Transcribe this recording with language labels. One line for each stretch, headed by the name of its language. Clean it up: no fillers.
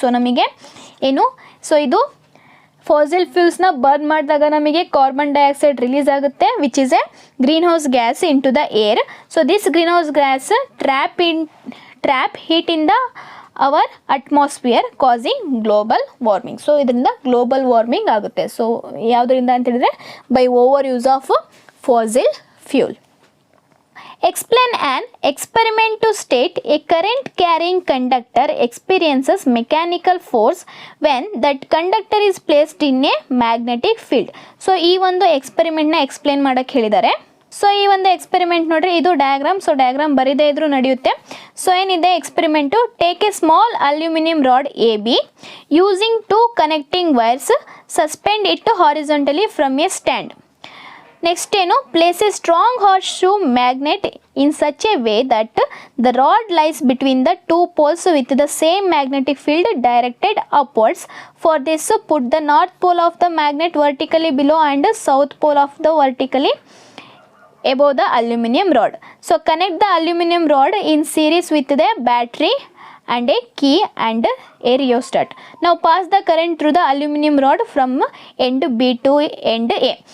Kannada: So ನಮಗೆ ಏನು? So ಇದು ಫಾಸಿಲ್ ಫ್ಯೂಲ್ಸ್ನ ಬರ್ನ್ ಮಾಡಿದಾಗ ನಮಗೆ ಕಾರ್ಬನ್ ಡೈಆಕ್ಸೈಡ್ ರಿಲೀಸ್ ಆಗುತ್ತೆ,
English: Which is a greenhouse gas into the air. So this greenhouse gas trap heat in the our atmosphere causing global warming.
Kannada: So ಇದರಿಂದ global warming ಆಗುತ್ತೆ. So ಯಾವುದರಿಂದ ಅಂತ ಹೇಳಿದ್ರೆ,
English: By overuse of fossil fuel. Explain an experiment to state a current carrying conductor experiences mechanical force when that conductor is placed in a magnetic field.
Kannada: So ಈ ಒಂದು ಎಕ್ಸ್ಪೆರಿಮೆಂಟ್ನ explain ಮಾಡೋಕ್ಕೆ ಹೇಳಿದ್ದಾರೆ. So ಈ ಒಂದು experiment ನೋಡ್ರಿ, ಇದು diagram. So diagram ಬರೀದೇ ಇದ್ರೂ ನಡೆಯುತ್ತೆ. ಸೊ ಏನಿದೆ experiment?
English: Take a small aluminium rod AB using 2 connecting wires, suspend it horizontally from a stand. Next ಏನು? Place a strong horseshoe magnet in such a way that the rod lies between the 2 poles with the same magnetic field directed upwards. For this put the north pole of the magnet vertically below and south pole of the vertically above the aluminum rod. So connect the aluminum rod in series with the battery and a key and a rheostat. Now pass the current through the aluminum rod from end B to end A.